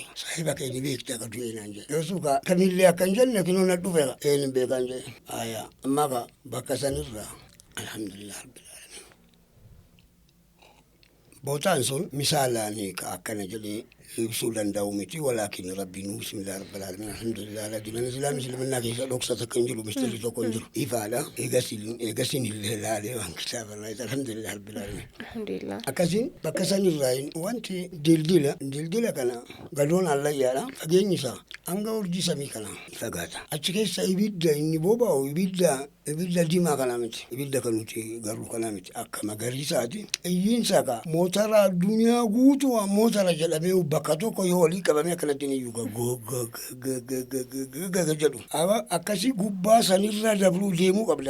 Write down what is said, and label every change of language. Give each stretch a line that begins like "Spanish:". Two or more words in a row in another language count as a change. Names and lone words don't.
Oromo: Saahiba keenya beekte akka du'e naan jedhe. Yoosuu ka kamillee akka hin jenne kinoo na dhufe een beekan jedhe. Amma ka bakka sanirraa
Arabic: الحمد لله رب العالمين.
Oromo: Bootaan sun misaalaanii ka akkana jedhee ibsuu danda'u miti walaakin rabbiin
Arabic: بسم الله رب العالمين الحمد لله على دين الإسلام
Oromo: islamannaa keessa dhoksa takka hin jiru mistirri tokko hin jiru ifaadha eegasin illee laalee waan kitaabarraa
Arabic: الحمد لله رب العالمين
Oromo: Alhamdulillah. akkasiin bakka sanirraa wanti dildila kana gadoon allayyaadha fageenyi isaa hanga urjii samii kana fagaata achi keessa ibidda inni boba'u ibidda diimaa kana miti ibidda kan nuti garuu kana miti akka magariisaati iyyiinsa ka mootara addunyaa guutuu mootara jedhamee bakka tokko yoo olii qabamee akkanatti ni yuuga jedhu akkasii gubbaa sanirra dabruu deemuu qabda.